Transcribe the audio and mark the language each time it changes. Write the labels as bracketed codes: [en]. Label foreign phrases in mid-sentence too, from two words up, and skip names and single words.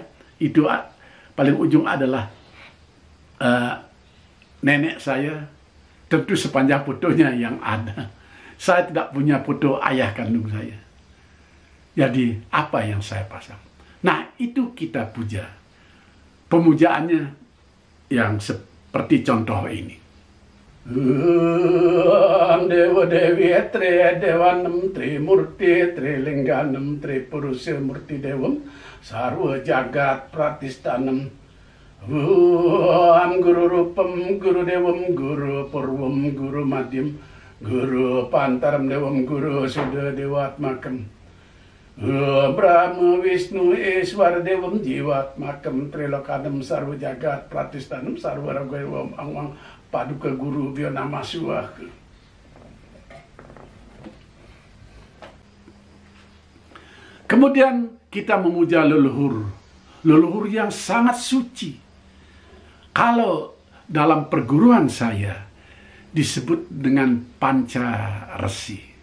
[id] Itu paling ujung adalah nenek saya. Tentu sepanjang fotonya yang ada. Saya tidak punya foto ayah kandung saya. Jadi apa yang saya pasang? Nah, itu kita puja. Pemujaannya yang seperti contoh ini. [sa] देव देवी त्रे देवानाम् त्रि मूर्ति त्रि लिङ्गानाम् त्रि पुरुष्य मूर्ति देवम् सर्व जगत् प्रतिष्ठानम् गुरु रूपम् गुरु देवम् गुरु पूर्वम् गुरु मध्यम् गुरु पान्तरम् देवम् गुरु सुद देवात्मकम् ब्रह्म विष्णु ईश्वर देवम् जीवात्मकम् त्रिलोकदम् सर्व जगत् प्रतिष्ठानम् सर्व रग्ववम् अङ्ग्वङ्ग पादुक गुरु भ्योनमः स्वाहा. [id] Kemudian kita memuja leluhur. Leluhur yang sangat suci. Kalau dalam perguruan saya disebut dengan panca resi.